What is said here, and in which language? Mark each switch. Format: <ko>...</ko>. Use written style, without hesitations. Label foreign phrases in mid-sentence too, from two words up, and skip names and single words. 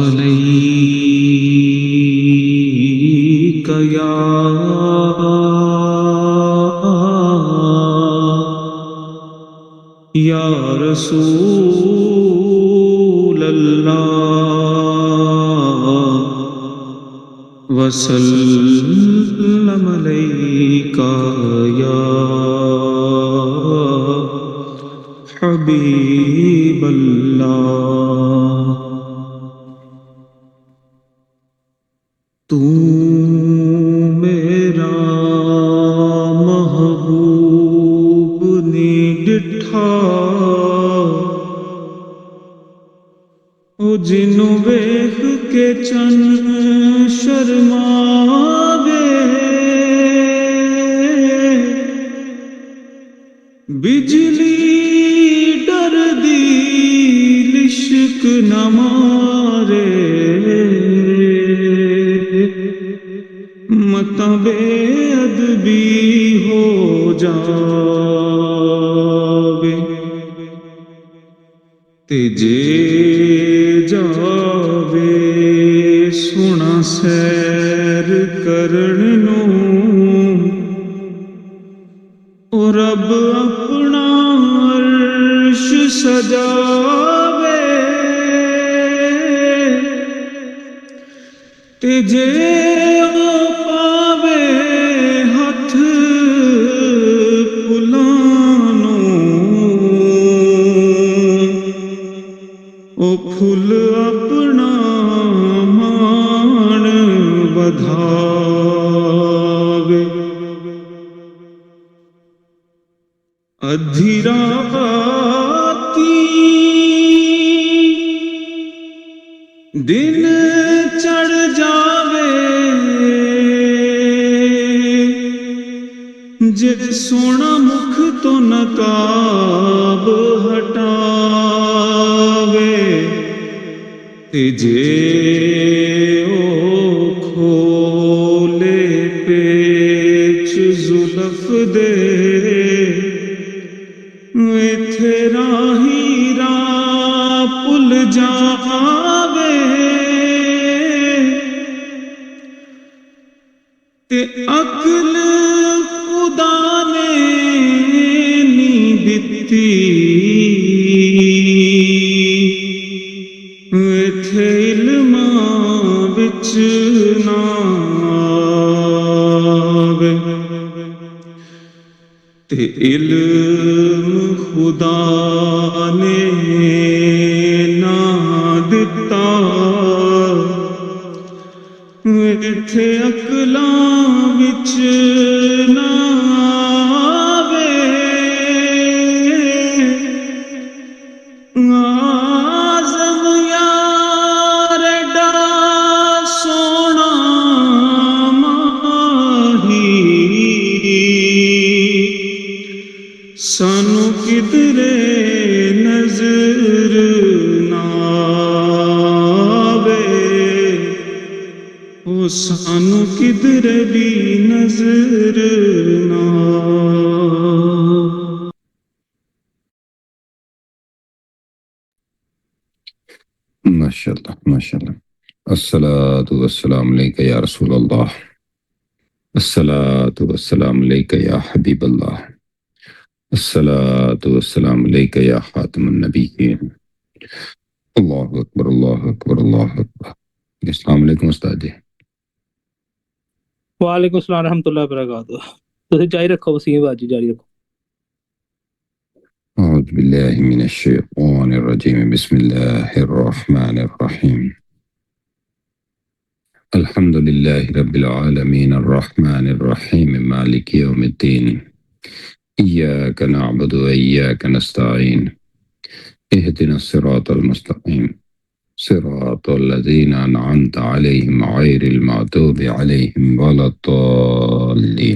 <ar>علیہ یا رسول اللہ وسلم علیک یا حبیب اللہ.</ar> <pa>تو میرا محبوب نی ڈٹھا او جنوں ویکھ کے چن شرماوے بجلی ڈر دی لشک نہ مارے متاں بے ادبی ہو جاوے تے جے جاوے سونا سیر کرن نوں او رب اپنا عرش سجاوے تے جے پاوے ہتھ پلانوں او پھل اپنا مان بدھاوے ادھی راتی دن چڑھ جاوے جے سونا مکھ تو نقاب ہٹاوے تے جے او کھولے پیچ زلف دے ایتھے راہی راہ پل جاوے تے عقل خدا نے نی دتی ایتھے علماں وچ نہ آوے تے علم خدا نے نہ دتا ایتھے عقلاں وچ نہ آوے آزم یار ایڈا سونا ماہی سانو کدرے نظر نہ آوے او سانو کدرے بھی نظر نہ</pa> <ar>ماشاءاللہ ماشاءاللہ. الصلاۃ والسلام علیک یا رسول اللہ، الصلاۃ والسلام علیک یا حبیب اللہ، الصلاۃ والسلام علیک یا خاتم النبیین. اللہ اکبر اللہ اکبر اللہ اکبر. السلام علیکم</ar> <pa>استاد جی.</pa> <ar>وعلیکم السلام ورحمۃ اللہ وبرکاتہ.</ar> <pa>تسی جاری رکھو وسیم باجی، جاری رکھو.</pa> <ar>اعوذ باللہ من الشیطان الرجیم. بسم اللہ الرحمن الرحیم. الحمد للہ رب العالمین الرحمن الرحیم مالک یوم الدین. ایاک نعبد و ایاک نستعین. اهدنا الصراط المستقیم صراط الذین انعمت علیہم غیر المغضوب علیہم ولا الضالین.</ar>